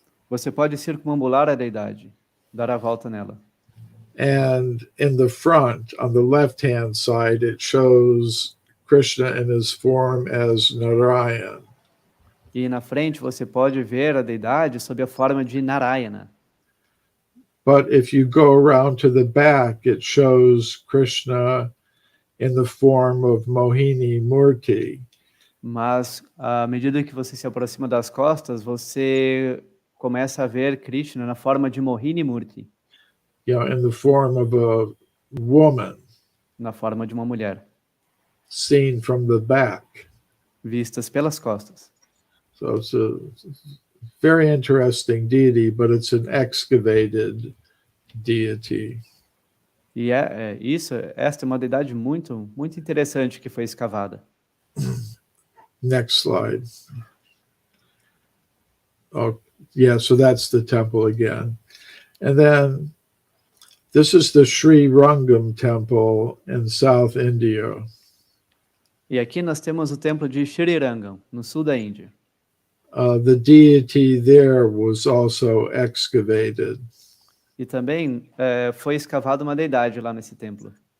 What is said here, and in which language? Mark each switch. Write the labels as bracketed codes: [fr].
[pt] Você pode circunambular a deidade, dar a volta nela. [en] And in the front, on the left-hand side, it shows Krishna in his form as Narayan. [pt] E na frente você pode ver a deidade sob a forma de Narayana. [en] But if you go around to the back, it shows Krishna in the form of Mohini Murti. [pt] Mas à medida que você se aproxima das costas, você começa a ver Krishna na forma de Mohini Murti, [en] In the form of a woman, [pt] na forma de uma mulher, [en] seen from the back. [pt] vistas pelas costas. [en] So it's a very interesting deity, but it's an excavated deity. [pt] E esta é uma deidade muito, muito interessante que foi escavada. [en] Next slide. Oh, yeah, so that's the temple again. And then this is the Sri Rangam temple in South India. [pt] E aqui nós temos o templo de Sri Rangam, no sul da Índia. [en] The deity there was also excavated. [pt] E também foi escavada uma deidade lá nesse templo.